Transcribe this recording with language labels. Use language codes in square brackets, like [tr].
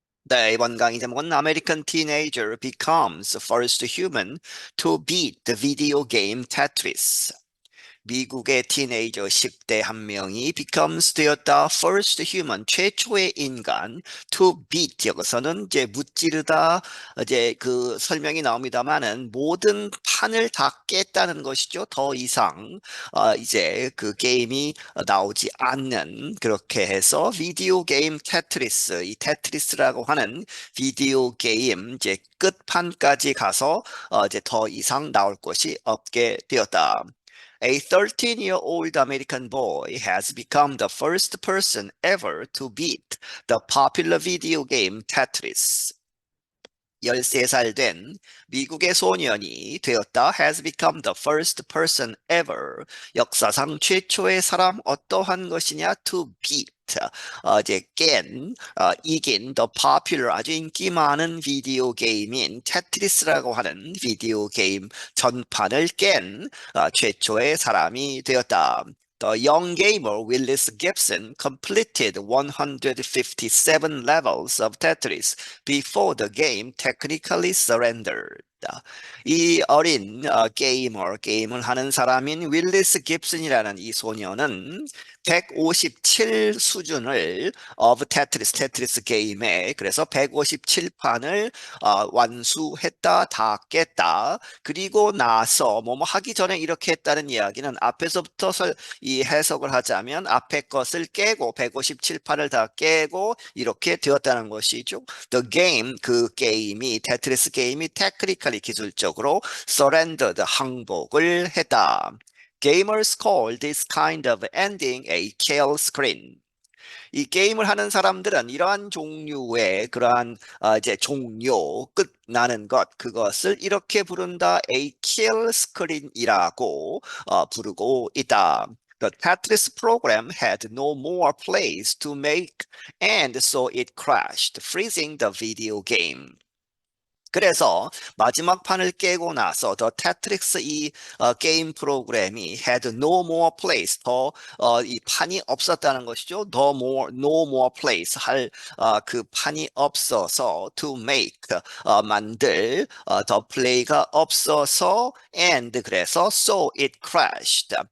[ko] 네, 이번 강의 제목은 [en] American teenager becomes first human to beat the video game Tetris. [ko] 미국의 티네이저 10대 한 명이 becomes 되었다. [en] first human [ko] 최초의 인간 [en] to beat [ko] 여기서는 이제 무찌르다 이제 그 설명이 나옵니다만은 모든 판을 다 깼다는 것이죠. 더 이상 이제 그 게임이 나오지 않는 그렇게 해서 비디오 게임 테트리스 이 테트리스라고 하는 비디오 게임 이제 끝판까지 가서 이제 더 이상 나올 것이 없게 되었다. [en] A 13-year-old American boy has become the first person ever to beat the popular video game Tetris. [ko] 13살 된 미국의 소년이 되었다. [en] has become the first person ever. [ko] 역사상 최초의 사람 어떠한 것이냐? [en] to beat. [ko] 이제 이긴 [en] the popular [ko] 아주 인기 많은 비디오 게임인 테트리스라고 하는 비디오 게임 전판을 깬 최초의 사람이 되었다. [en] The young gamer Willis Gibson completed 157 levels of Tetris before the game technically surrendered. [ko] 이 어린 게임을 하는 사람인 윌리스 깁슨이라는 이 소녀는 157 수준을 of 테트리스 게임에 그래서 157판을 완수했다, 다 깼다. 그리고 나서 뭐뭐 하기 전에 이렇게 했다는 이야기는 앞에서부터 이 해석을 하자면 앞에 것을 깨고 157판을 다 깨고 이렇게 되었다는 것이죠. [en] The game [ko] 그 게임이 테트리스 게임이 테크니컬리 기술적으로 surrendered 항복을 했다. [en] Gamers call this kind of ending a kill screen. [ko] 이 게임을 하는 사람들은 이러한 종류의 그러한 이제 종료 끝나는 것 그것을 이렇게 부른다. A kill screen이라고 부르고 있다. [en] The Tetris program had no more plays to make and so it crashed, freezing the video game. [ko] 그래서 마지막 판을 깨고 나서 더 테트릭스 이 게임 프로그램이 [en] had no more place [ko] 이 판이 없었다는 것이죠. [en] no more place [ko] 할 그 판이 없어서 [en] to make [ko] 만들 더 플레이가 없어서 and 그래서 [en] so it crashed.